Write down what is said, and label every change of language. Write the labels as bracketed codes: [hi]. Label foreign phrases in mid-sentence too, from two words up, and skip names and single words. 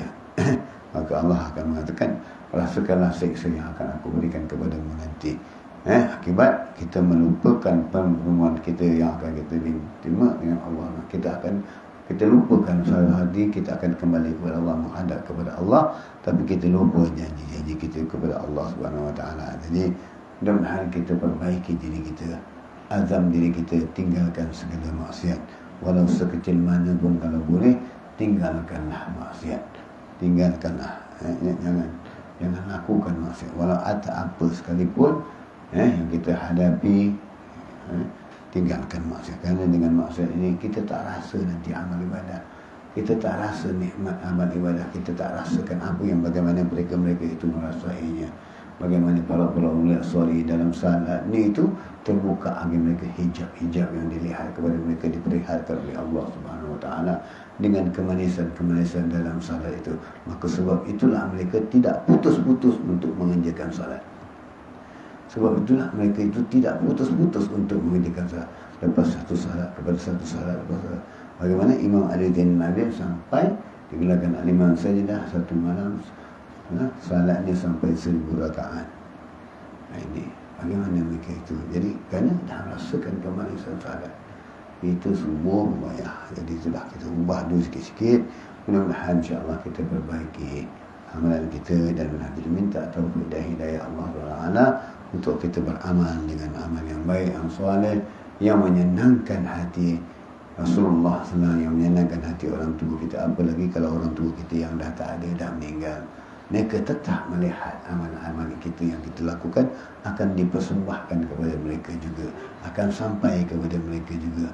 [ms] Maka Allah akan mengatakan, rasakanlah siksa yang akan aku berikan kepadamu nanti. Akibat kita melupakan pertemuan kita yang akan kita terima dengan Allah. Kita lupakan salah hati, kita akan kembali kepada Allah, menghadap kepada Allah, tapi kita lupa janji-janji kita kepada Allah [ar] سبحانه وتعالى. [ms] Jadi mudah-mudahan kita perbaiki diri kita, azam diri kita, tinggalkan segala maksiat, walau sekecil mana pun kalau boleh, tinggalkanlah maksiat, tinggalkanlah. Jangan lakukan maksiat, walau apa sekalipun yang kita hadapi. Tinggalkan maksiat, kerana dengan maksiat ini kita tak rasa nanti amal ibadah, kita tak rasa nikmat amal ibadah, kita tak rasakan apa yang bagaimana mereka itu merasainya. Bagaimana para ulama sorry dalam salat ni itu terbuka bagi mereka hijab yang dilihat kepada mereka, diperlihatkan oleh Allah [ar] سبحانه وتعالى [ms] dengan kemanisan dalam salat itu. Maka sebab itulah mereka tidak putus-putus untuk mengerjakan salat. Sebab itulah mereka itu tidak putus-putus untuk mengerjakan salat, lepas satu salat kepada satu salat lepas salat. Bagaimana Imam Ali bin Nabil sampai digelarkan al-imam sajadah satu malam, salatnya sampai 1000 rakaat. Ini bagaimana mereka itu. Jadi kerana dah rasakan kemanisan salat itu subuh bayar. Jadi itulah kita ubah dulu sikit-sikit. Mudah-mudahan [ar] إن شاء الله [ms] kita perbaiki amalan kita, dan kita minta taufik dan hidayah [ar] الله تعالى [ms] untuk kita beramal dengan amal yang baik, yang soleh, yang menyenangkan hati Rasulullah SAW, yang menyenangkan hati orang tua kita. Apalagi kalau orang tua kita yang dah tak ada, dah meninggal, mereka tetap melihat amal-amal kita yang kita lakukan akan dipersembahkan kepada mereka juga, akan sampai kepada mereka juga.